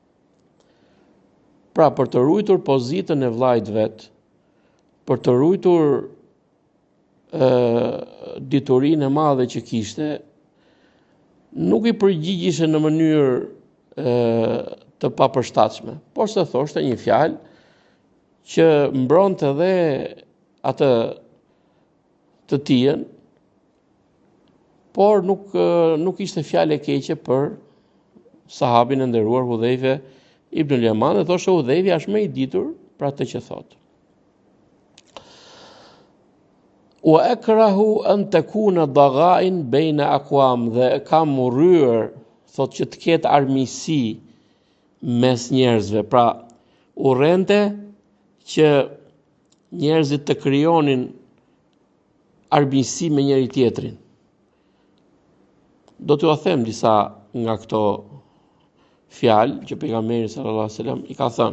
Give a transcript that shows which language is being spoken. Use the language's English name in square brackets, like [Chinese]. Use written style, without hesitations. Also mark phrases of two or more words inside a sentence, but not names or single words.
[Albanian] Pra për të ruajtur pozitën e vllajt vet, për të ruajtur diturinë e madhe që kishte, nuk i përgjigjeshe në mënyrë të papërshtatshme, por se thoshte një fjalë që mbronte edhe atë të tijen, por nuk ishte fjalë e keqe për sahabin e nderuar Hudhaife ibn al-Yaman, dhe thoshte Hudhaifi është më i ditur për atë që thotë. [Arabic] Wa akrahu an takuna daghain baina aqwam, [Albanian] dhe kam urryer, thotë, që të ketë armiqësi mes njerëzve, pra urrente që njerëzit të krijonin armiqësi me njëri tjetrin. Do t'ju them disa nga këto fjalë që pejgamberi [Arabic] sallallahu alajhi wasallam [Albanian] i ka thënë.